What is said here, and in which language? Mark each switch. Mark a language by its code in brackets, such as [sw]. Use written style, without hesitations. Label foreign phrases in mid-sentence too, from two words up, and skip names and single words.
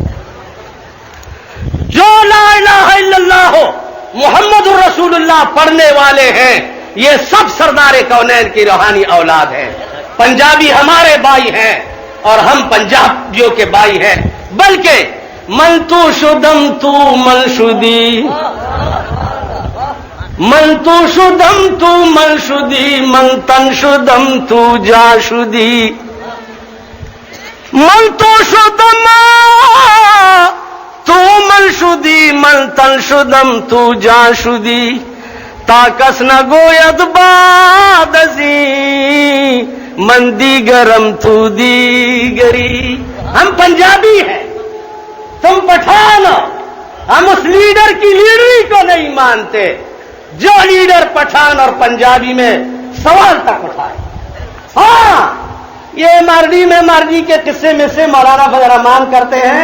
[ur] جو [ar] لا الہ الا اللہ [ur] ہو, [ar] محمد الرسول اللہ [ur] پڑھنے والے ہیں, یہ سب سردار کونین کی روحانی اولاد ہیں. پنجابی ہمارے بھائی ہیں اور ہم پنجابیوں کے بھائی ہیں, بلکہ [fa] من تو شدم تو منشودی, من تو شدم تو منشودی, من تن شدم تو جا شدی, من تو شدم تو منشودی, من تن شدم تو جا شدی, تاکس نہ گوید باد ازی, من دیگرم تو دیگری. [ur] ہم پنجابی ہیں, تم پٹھان ہو. ہم اس لیڈر کی لیڈری کو نہیں مانتے جو لیڈر پٹھان اور پنجابی میں سوال تک اٹھائے. ہاں, یہ مرضی میں مرضی کے قصے میں سے مولانا فضل الرحمان کرتے ہیں.